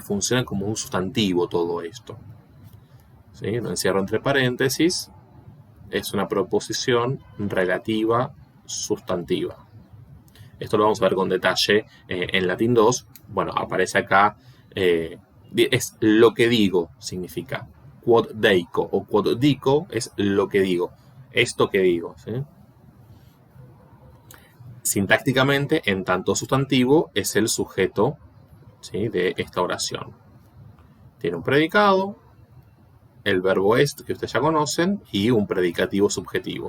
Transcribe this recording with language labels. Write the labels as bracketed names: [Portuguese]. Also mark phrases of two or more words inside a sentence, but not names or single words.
[Spanish] Funciona como un sustantivo todo esto, ¿sí? Lo encierro entre paréntesis. Es una proposición relativa sustantiva. Esto lo vamos a ver con detalle en latín 2. Bueno, aparece acá, es lo que digo, significa. [Latin] Quod deico [Spanish] o [Latin] quod dico [Spanish] es lo que digo, esto que digo, ¿sí? Sintácticamente, en tanto sustantivo, es el sujeto, ¿sí?, de esta oración. Tiene un predicado, el verbo est, que ustedes ya conocen, y un predicativo subjetivo.